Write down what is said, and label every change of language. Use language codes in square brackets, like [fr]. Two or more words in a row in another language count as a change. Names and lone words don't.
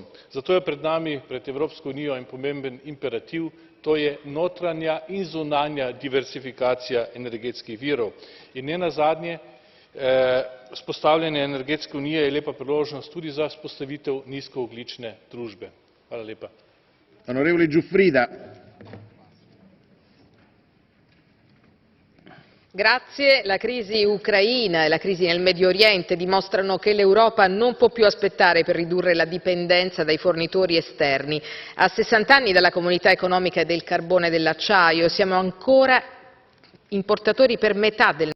[sl] Zato je pred nami, pred Evropsko unijo, en pomemben imperativ, to je notranja in zunanja diverzifikacija energetskih virov. In nenazadnje, vzpostavljanje energetske unije je lepa priložnost tudi za vzpostavitev nizkoogljične družbe. Hvala lepa. [it] Onorevole Giuffrida. Grazie. La crisi ucraina e la crisi nel Medio Oriente dimostrano che l'Europa non può più aspettare per ridurre la dipendenza dai fornitori esterni. A 60 anni dalla Comunità economica del carbone e dell'acciaio siamo ancora importatori per metà del